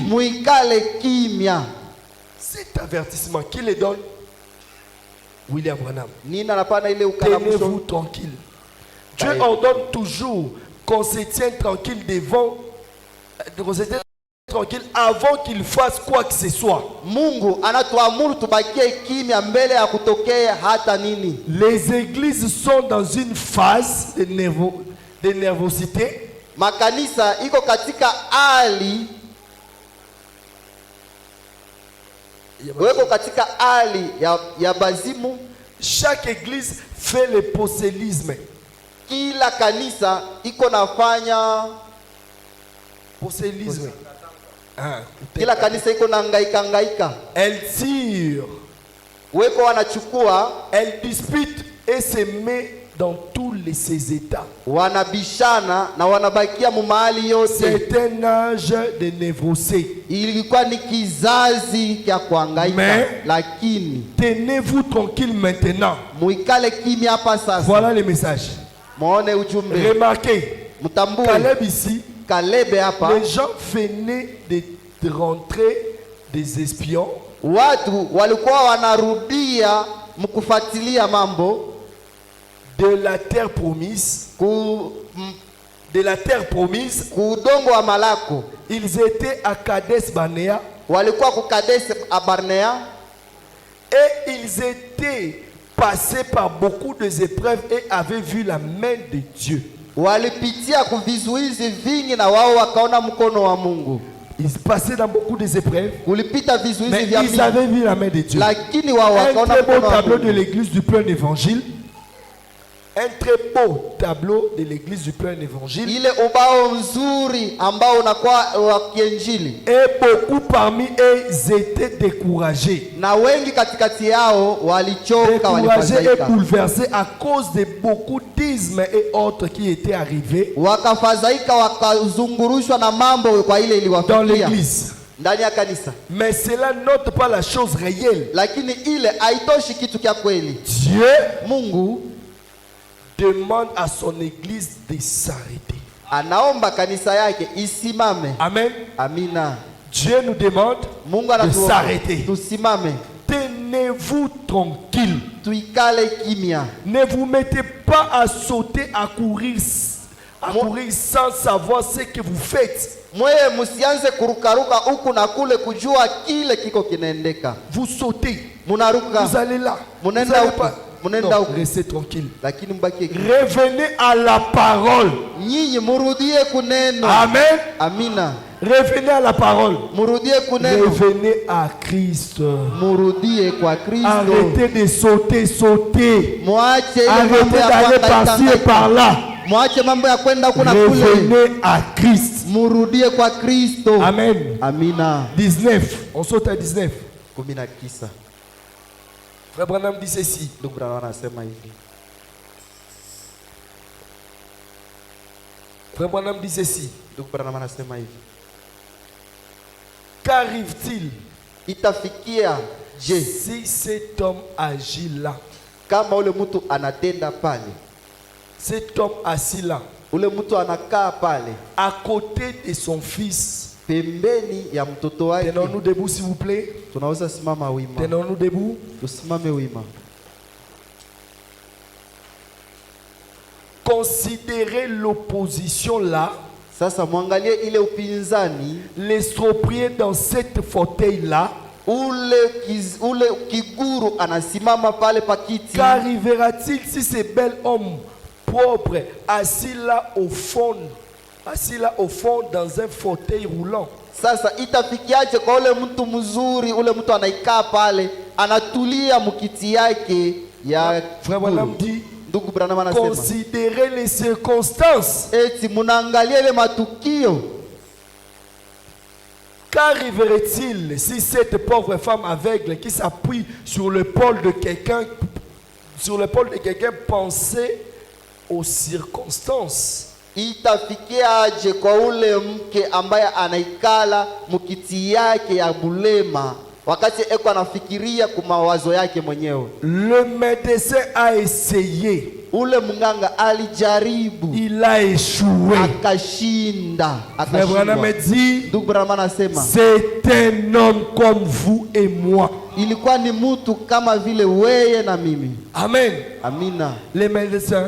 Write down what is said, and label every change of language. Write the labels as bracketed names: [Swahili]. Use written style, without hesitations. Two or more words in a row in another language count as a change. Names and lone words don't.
[Swahili] Muikale kimya. [French] Cet avertissement, qui le donne? William Branham. [Swahili] Nina napana ile [French] Tenez-vous [Swahili] ukalamusho. [French] tranquille. Dieu ordonne toujours qu'on se tienne tranquille devant, qu'on se tienne tranquille avant qu'il fasse quoi que ce soit. [Swahili] Mungu anatuamuru tubakie kimya mbele ya kutokea hata nini. [French] Les églises sont dans une phase de nervosité. [Swahili] Makanisa iko katika hali, weko katika hali ya bazimu. [French] Chaque église fait le prosélytisme. [Swahili] Kila kanisa iko nafanya [French] Prosélytisme. Ah, [Swahili] kila kanisa iko na ngaika. [French] elle tire, [Swahili] Weko wanachukua, [French] elle dispute et se met dans tous ses états. [Swahili] wanabishana na wanabakia mu mahali yote. [French] C'est un âge de névrosé. [Swahili] Ilikuwa ni kizazi kya kuhangaika, [French] Mais- [Swahili] lakini [French] Tenez-vous tranquille maintenant. [Swahili] muikale kimya hapa sasa. [French] Voilà le message. [Swahili] Muone ujumbe, [French] Remarquez, [Swahili] mtambue [French] Caleb ici, [Swahili] Kalebe hapa. [French] les gens venaient de rentrer des espions. [Swahili] Watu walikuwa wanarudia mkufuatilia mambo [French] de la terre promise, de la terre promise, [Swahili] kudongo wa Malako. [French] ils étaient à Kades Barnea [Swahili] Walikuwa ku Kades Barnea, [French] et ils étaient passés par beaucoup d'épreuves et avaient vu la main de Dieu. [Swahili] walipitia kuvizuizi vingi na wao wakaona mkono wa Mungu. [French] Ils passaient dans beaucoup d'épreuves, [Swahili] Kulipita vizuizi [French] mais [Swahili] vya [French] ils [Swahili] mingi, [French] avaient vu la main de Dieu. [Swahili] lakini wao [French] Un [Swahili] wakaona [French] très beau [Swahili] mkono wa [French] tableau de [Swahili] Mungu. [French] l'église du plein évangile. Un très beau tableau de l'église du plein évangile. [Swahili] Ile ubao mzuri ambao unakuwa wa kiinjili. [French] Et beaucoup parmi eux étaient découragés. [Swahili] Na wengi katikati yao walichoka, [French] Découragés et [Swahili] walifadhaika. [French] bouleversés à cause de beaucoup d'ismes et autres qui étaient arrivés [Swahili] Wakafadhaika, wakazungurushwa na mambo kwa ile [French] dans [Swahili] iliwafikia [French] l'église. [Swahili] ndani ya kanisa. [French] Mais cela n'ôte pas la chose réelle. [Swahili] Lakini ile haitoshi kitu kya kweli. [French] Dieu [Swahili] Mungu [French] demande à son église de s'arrêter. [Swahili] anaomba kanisa yake isimame. [French] Amen. [Swahili] Amina. [French] Dieu nous demande [Swahili] Mungu [French] de [Swahili] anatuomba [French] s'arrêter. [Swahili] tusimame, [French] Tenez-vous tranquille. [Swahili] tuikale kimya. [French] Ne vous mettez pas à sauter, à courir sans savoir ce que vous faites. [Swahili] Mweye musianze kurukaruka huku na kule kujua kile kiko kinaendeka. [French] Vous sautez, [Swahili] Munaruka, [French] vous allez là. Vous [Swahili] Munenda [French] allez [Swahili] huku, [French] pas. [Swahili] munenda [French] Non, [Swahili] huku. [French] restez tranquille. [Swahili] Lakini mbaki. [French] Revenez à la parole. [Swahili] Nyinyi murudie kuneno. [French] Amen. [Swahili] Amina. [French] Revenez à la parole. [Swahili] Murudie kuneno. [French] Revenez à Christ. [Swahili] Murudie kwa Kristo. [French] Arrêtez de sauter, sauter. [Swahili] Mwache ile [French] Arrêtez [Swahili] mambo ya [French] d'aller [Swahili] kuhangaika, [French] par-ci et [Swahili] hangaika. [French] par-là. [Swahili] Mwache mambo ya kwenda kuna kule. [French] Revenez à Christ. [Swahili] Murudie kwa Kristo. [French] Amen. [Swahili] Amina. [French] 19. On saute à 19. 19. Frère Branham dit ceci. [Swahili] Ndugu Branham anasema hivi. [French] Frère Branham dit ceci. [Swahili] Ndugu Branham anasema hivi. [French] Qu'arrive-t-il [Swahili] Itafikia je [French] si cet homme agit là? [Swahili] kama ule mtu anatenda pale, [French] Cet homme assis là, [Swahili] ule mtu anakaa pale [French] à côté de son fils. [Swahili] pembeni ya mtoto wake. [French] Tenons-nous debout s'il vous plaît. [Swahili] Tunaweza simama wima. [French] Tenons-nous debout. [Swahili] Tusimame wima. [French] Considérez l'opposition là. [Swahili] Sasa mwangalie ile upinzani, [French] L'estropié dans cette fauteuil là. [Swahili] ule kiguru anasimama pale pakiti. [French] Qu'arrivera-t-il si ce bel homme propre assis là au fond dans un fauteuil roulant? [Swahili] Sasa itafikiaje kwa ule mtu mzuri, ule mtu anaikaa pale anatulia mkiti yake ya [French] Frère Branham dit, [Swahili] Ndugu Branham anasema, [French] considérez les circonstances. [Swahili] eti munaangalia ile matukio. [French] Qu'arriverait-il si cette pauvre femme aveugle qui s'appuie sur l'épaule de quelqu'un pensait aux circonstances? [Swahili] Itafikiaje kwa ule mke ambaye anaikala mkiti yake ya bulema wakati eko anafikiria kwa mawazo yake mwenyewe? [French] Le médecin a essayé. [Swahili] Ule mganga alijaribu, [French] Il a échoué. [Swahili] akashinda, [French] Frère Branham [Swahili] akashindwa. [French] dit, [Swahili] Ndugu Branham anasema [French] c'est un homme comme vous et moi. [Swahili] ilikuwa ni mtu kama vile weye na mimi. [French] Amen. [Swahili] Amina. [French] Les médecins,